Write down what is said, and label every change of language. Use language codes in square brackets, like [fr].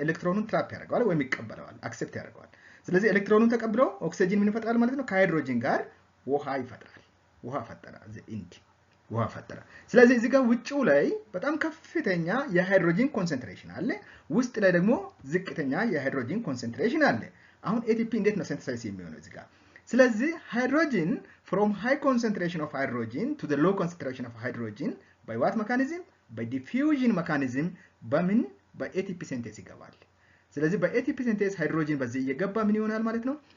[am] ኤሌክትሮኑን ትራፕ ያደርገዋል ወይም ይቀበለዋል፣ አክሴፕት ያደርገዋል። ስለዚህ ኤሌክትሮኑን ተቀብሎ ኦክሲጅን ምን ይፈጥራል ማለት ነው? ከሃይድሮጅን ጋር ውሃ ይፈጥራል። ውሃ ፈጠረ፣ ውሃ ፈጠረ። ስለዚህ እዚህ ጋር ውጭው ላይ በጣም ከፍተኛ የሃይድሮጅን ኮንሰንትሬሽን አለ፣ ውስጥ ላይ ደግሞ ዝቅተኛ የሃይድሮጅን ኮንሰንትሬሽን አለ። አሁን ኤቲፒ እንዴት ነው ሲንተሳይዝ የሚሆነው እዚህ ጋር? ስለዚህ ሃይድሮጅን [en] from high concentration of hydrogen to the low concentration of hydrogen by what mechanism? by diffusion mechanism [am] በምን በኤቲፒ ሲንቴዝ ይገባል። ስለዚህ በኤቲፒ ሲንቴዝ ሃይድሮጅን በዚህ እየገባ ምን ይሆናል ማለት ነው?